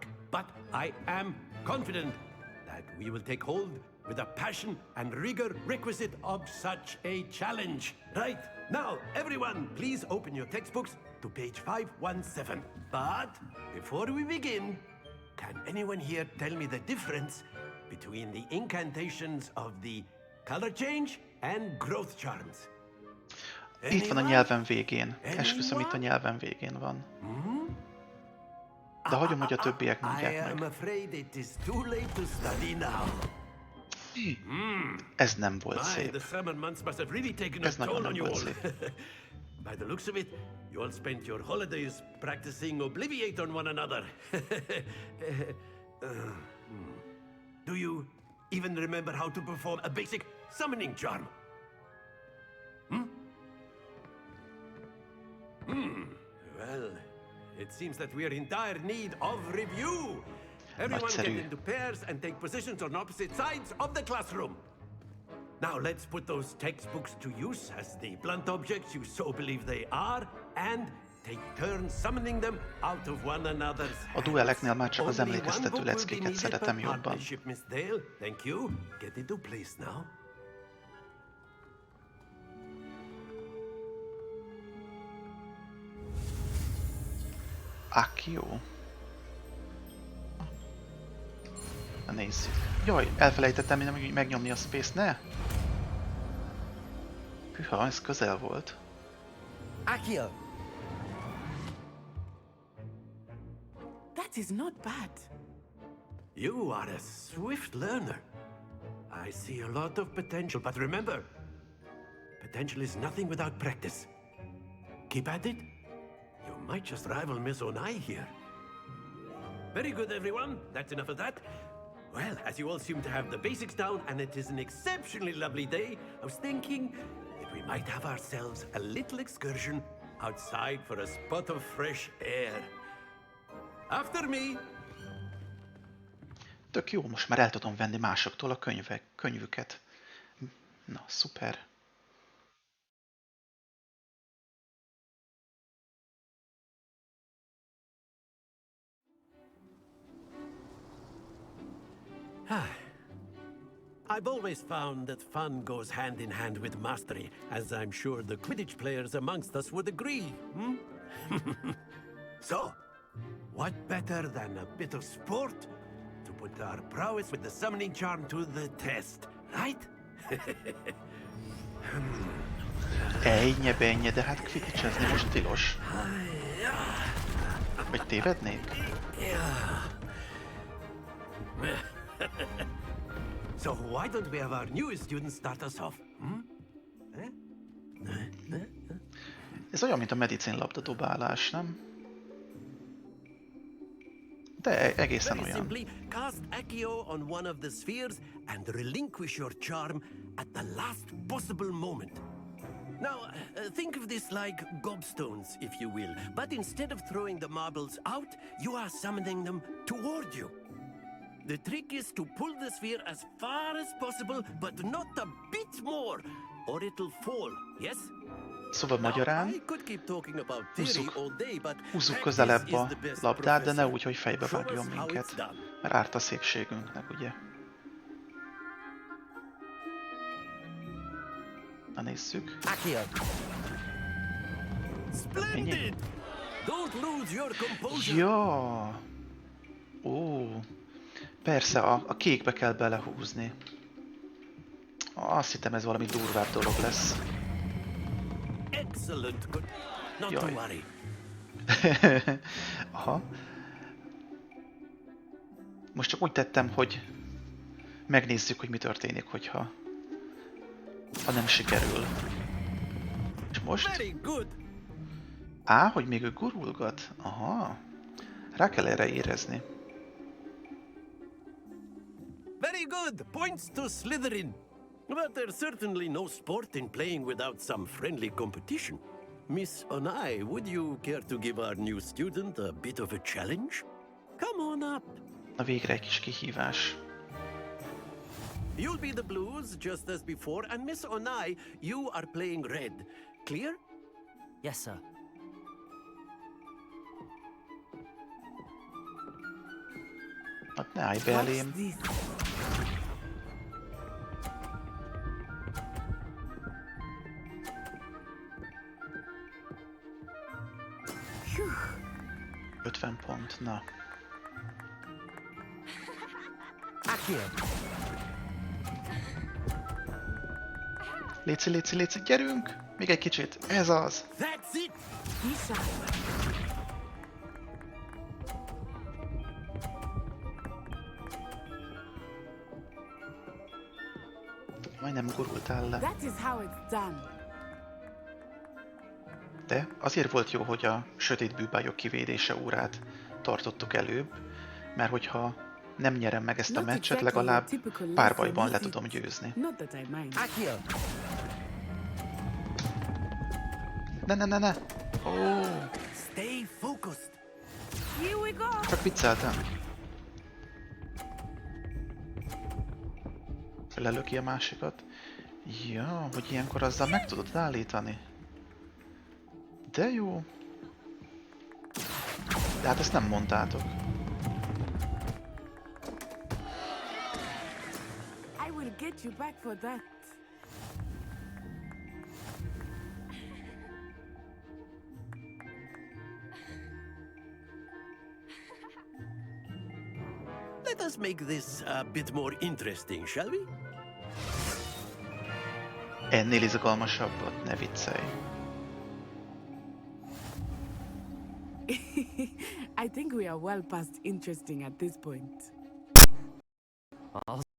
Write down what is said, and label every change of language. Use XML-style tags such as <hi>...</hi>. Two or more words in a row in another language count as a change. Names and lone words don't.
<en>But I am confident that we will take hold with the passion and rigor requisite of such a challenge. Right, now, everyone, please open your textbooks to page 517. But before we begin, can anyone here tell me the difference between the incantations of the color change and growth charms?</en> <hu>Itt van a nyelven végén. Esküszöm, itt a nyelven végén van. De hagyom, hogy a többiek mondják meg. Ez nem volt szép. Ez nagyon nem volt szép.</hu> <en>By the looks of it, you all spent your holidays practicing Obliviate on one another. Do you even remember how to perform a basic summoning charm? Well, it seems that we are in dire need of review. Everyone get into pairs and take positions on opposite sides of the classroom. Now let's put those textbooks to use as the blunt objects you so believe they are, and take turns summoning them out of one another's hands.</en> <hu>A dueleknél már csak az emlékeztető leckéket szeretem jobban.</hu> <en>Miss Dale, thank you. Get into place now. Accio.</en> <hu>Na nézzük. Jaj, elfelejtettem megnyomni a space, ne? Hűha, ez közel volt.</hu> <en>Accio! That is not bad. You are a swift learner. I see a lot of potential, but remember, potential is nothing without practice. Keep at it. You might just rival Miss Onai here. Very good, everyone. That's enough of that. Well, as you all seem to have the basics down, and it is an exceptionally lovely day, I was thinking that we might have ourselves a little excursion outside for a spot of fresh air. After me!</en> <hu>Tök jó, most már el tudom venni másoktól a könyvüket. Na, szuper.</hu> <en>I've always found that fun goes hand in hand with mastery, as I'm sure the Quidditch players amongst us would agree, So, what better than a bit of sport to put our prowess with the summoning charm to the test, right?</en> <hu>Ejnye-benye, de hát quidditchezni most tilos. Vagy tévednék?</hu> <en>So why don't we have our newest student start us off?</en> <hu>Ez olyan, mint a medicinlabda dobálás, nem? De egészen</hu> <en>Very</en> <hu>olyan.</hu> <en>simply, cast Accio on one of the spheres and relinquish your charm at the last possible moment. Now, think of this like gobstones, if you will. But instead of throwing the marbles out, you are summoning them toward you. The trick is to pull the sphere as far as possible, but not a bit more, or it'll fall, yes?</en> <hu>Szóval magyarán</hu> <en>I could keep talking about theory all day, but</en> <hu>húzzuk</hu> <en>practice</en> <hu>közelebb</hu> <en>is</en> <hu>a</hu> <en>the best</en> <hu>labdát, de ne</hu> <en>professor.</en> <hu>úgy, hogy fejbe</hu> <en>Show</en> <hu>vágjon</hu> <en>us how it's</en> <hu>minket. done. Mert árt a szépségünknek, ugye? Na nézzük.</hu> <en>Splendid! Don't lose your composure.</en> <hu>Ja. Ó. Persze, a kékbe kell belehúzni. Azt hittem, ez valami durvább dolog lesz.</hu> <en>Excellent. Not to</en> <hu>Jaj.</hu> <en>worry.</en> <hu>Aha. Most csak úgy tettem, hogy megnézzük, hogy mi történik, hogyha nem sikerül. És most?</hu> <en>Very good.</en> <hu>Á, hogy még ő gurulgat? Aha. Rá kell erre érezni.</hu> <en>Very good. Points to Slytherin. But there's certainly no sport in playing without some friendly competition. Miss Onai, would you care to give our new student a bit of a challenge? Come on up.</en> <hu>Na végre egy kis kihívás.</hu> <en>You'll be the blues, just as before, and Miss Onai, you are playing red. Clear? Yes, sir.</en> <hu>Hát ne állj be elém. Phew. 50 pont, na. Léci, léci, léci, gyerünk! Még egy kicsit, ez az!</hu> <en>That's it!</en> <hu>Majdnem gurultál le.</hu> <en>That is how it's done.</en> <hu>De azért volt jó, hogy a sötét bűbályok kivédése órát tartottuk előbb, mert hogyha nem nyerem meg ezt a meccset, legalább párbajban le tudom győzni. Ne! Ó,</hu> <en>Stay focused. Here we go.</en> <hu>csak vicceltem. Lelöki a másikat. Ja, hogy ilyenkor azzal meg tudod állítani. De jó. De hát ezt nem mondtátok.</hu> <en>I will get you back for that. Let us make this a bit more interesting, shall we?</en> <hu>Ennél izgalmasabbat, ne viccelj.</hu> <en>I think we are well past interesting at this point. I'll</en>